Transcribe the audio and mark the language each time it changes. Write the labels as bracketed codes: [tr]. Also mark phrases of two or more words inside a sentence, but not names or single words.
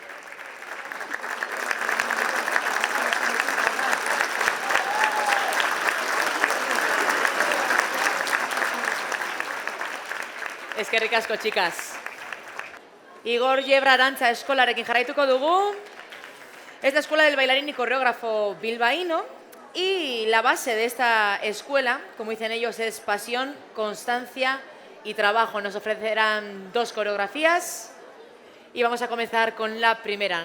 [eu] Eskerrik asko, chicas. Igor Yebra dantza eskolarekin jarraituko dugu. [es] Es la escuela del bailarín y coreógrafo bilbaíno y la base de esta escuela, como dicen ellos, es pasión, constancia y trabajo. Nos ofrecerán 2 coreografías y vamos a comenzar con la primera.